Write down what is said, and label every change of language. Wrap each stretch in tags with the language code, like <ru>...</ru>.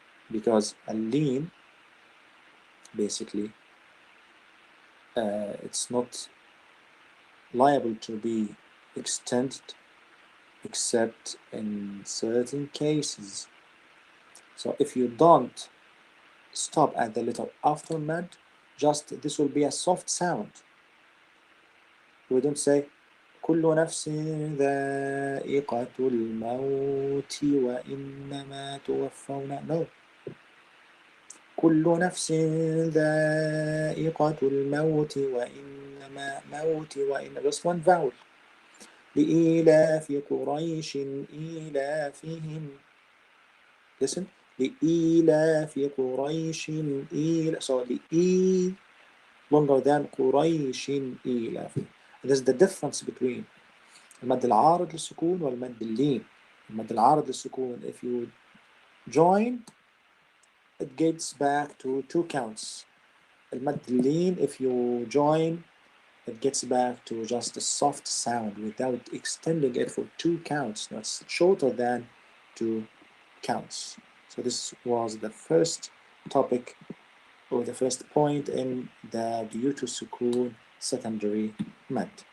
<en>Because a lean, basically, it's not liable to be extended except in certain cases. So if you don't stop at the letter after mad, just this will be a soft sound. We don't say</en> <ar>كل نفس ذائقة الموت وإنما توفون.</ar> <en>No.</en> <ar>كل نفس ذائقة الموت وإنما موت وإن,</ar> <en>just one vowel.</en> <ar>لإيلاف قريش إيلافهم.</ar> <en>Listen.</en> <ar>لإيلاف قريش so لإي</ar> <en>longer than</en> <ar>قريش إيلاف.</ar> <en>There's the difference between</en> <ar>المد العارض للسكون والمد اللين.</ar> <en>المد العارض للسكون, if you join, it gets back to 2 counts. المد اللين, if you join, it gets back to just a soft sound without extending it for 2 counts. That's shorter than 2 counts. So this was the first topic, or the first point in the due to sukun secondary mad.</en>